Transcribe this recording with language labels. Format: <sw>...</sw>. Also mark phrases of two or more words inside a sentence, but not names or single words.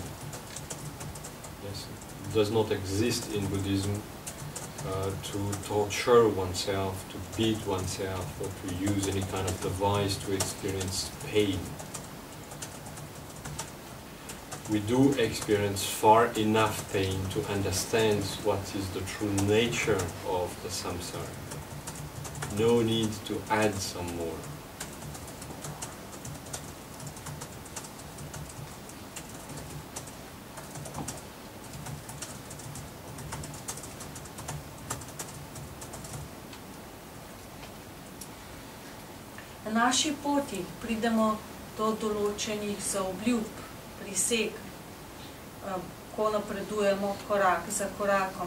<en>Yes, it does not exist in Buddhism to torture oneself, to beat oneself, or to use any kind of device to experience pain. We do experience far enough pain to understand what is the true nature of the samsara. No need to add some more.</en> <sl>Na naši poti pridemo do določenih zaobljub, priseg, ko napredujemo korak za korakom.</sl>